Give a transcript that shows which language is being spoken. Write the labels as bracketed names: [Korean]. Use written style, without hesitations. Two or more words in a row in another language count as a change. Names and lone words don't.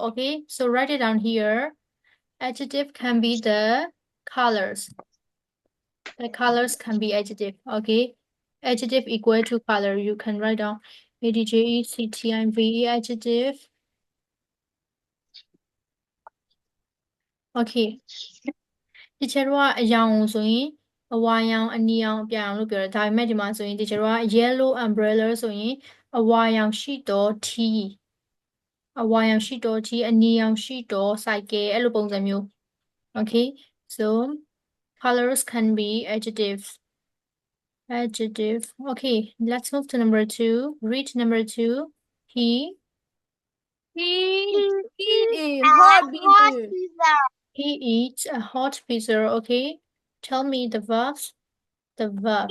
[English] Okay, so write it down here. Adjective can be the colors. The colors can be adjective. Okay, adjective equal to color. You can write down ADJECTIVE adjective. Okay. [Burmese] Teacher တို့ကအရောင်ဆိုရင်အဝါရောင်အနီရောင်အပြာရောင်လို့ပြောတယ်ဒါပေမဲ့ဒီမှာဆိုရင် teacher တို့က [English] yellow umbrella [Burmese] ဆိုရင်အဝါရောင်ရှိတော့ T အဝါရောင်ရှိတော့ T အနီရောင်ရှိတော့ cycle အဲ့လိုပုံစံမျိုး [English] okay so colors can be adjectives adjective okay let's move to number 2 read number 2 he Eat a hot pizza. he eats a hot pizza okay tell me the verbs the verb